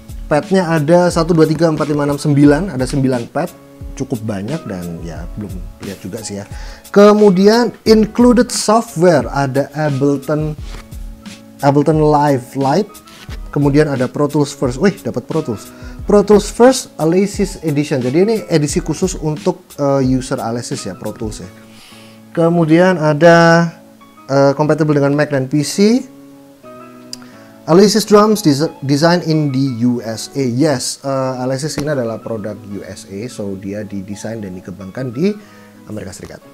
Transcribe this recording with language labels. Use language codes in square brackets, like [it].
[id] Padnya ada 1, 2, 3, 4, 5, 6, 9. Ada 9 pad. Cukup banyak dan ya belum lihat juga sih ya. Kemudian included software. Ada Ableton Live Lite. Kemudian ada Pro Tools First. Wih, dapat Pro Tools. Pro Tools First Alesis Edition. Jadi ini edisi khusus untuk user Alesis ya, Pro Tools ya. Kemudian ada compatible dengan Mac dan PC. [en] Alesis drums design in the USA. [id] Yes, Alesis ini adalah produk USA, so dia didesain dan dikembangkan di Amerika Serikat.